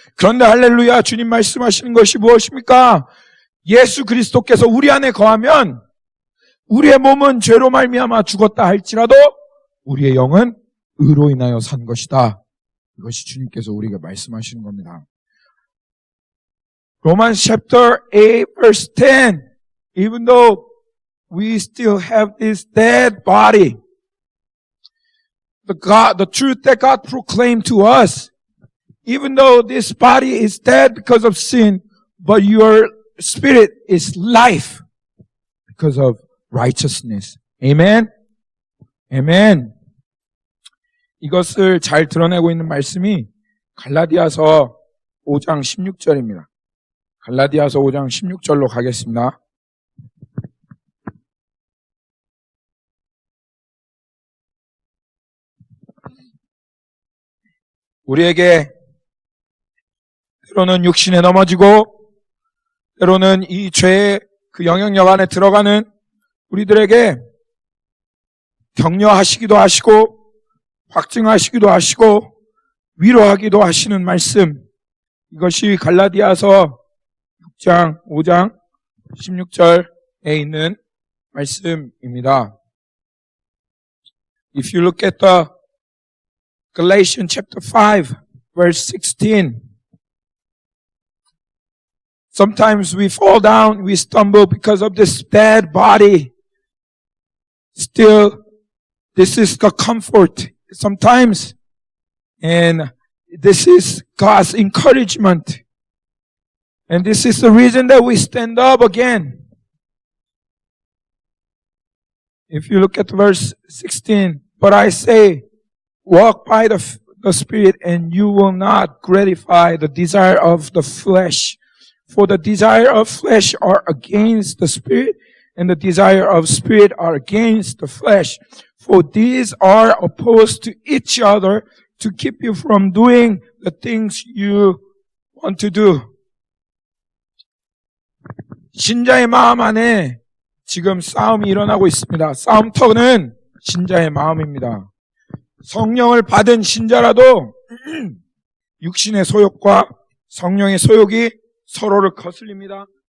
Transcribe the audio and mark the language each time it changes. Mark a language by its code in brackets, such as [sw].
[ko] 그런데 할렐루야 주님 말씀하시는 것이 무엇입니까? 예수 그리스도께서 우리 안에 거하면 우리의 몸은 죄로 말미암아 죽었다 할지라도 우리의 영은 의로 인하여 산 것이다. 이것이 주님께서 우리에게 말씀하시는 겁니다. [en] Romans chapter 8 verse 10 Even though we still have this dead body, the truth that God proclaimed to us even though this body is dead because of sin, but your spirit is life because of righteousness. Amen? Amen. [ko] 이것을 잘 드러내고 있는 말씀이 갈라디아서 5장 16절입니다. 갈라디아서 5장 16절로 가겠습니다. 우리에게 때로는 육신에 넘어지고 때로는 이 죄의 그 영향력 안에 들어가는 우리들에게 격려하시기도 하시고 확증하시기도 하시고 위로하기도 하시는 말씀, 이것이 갈라디아서 6장 5장 16절에 있는 말씀입니다. [en] If you look at the Galatians chapter 5 verse 16, sometimes we fall down, we stumble because of this dead body. Still, this is the comfort sometimes, and this is God's encouragement. And this is the reason that we stand up again. If you look at verse 16, but I say, walk by the Spirit, and you will not gratify the desire of the flesh. For the desire of flesh are against the Spirit, and the desire of Spirit are against the flesh. For these are opposed to each other to keep you from doing the things you want to do. [ko] 신자의 마음 안에 지금 싸움이 일어나고 있습니다. 싸움터는 신자의 마음입니다. 성령을 받은 신자라도 육신의 소욕과 성령의 소욕이 서로를 거슬립니다.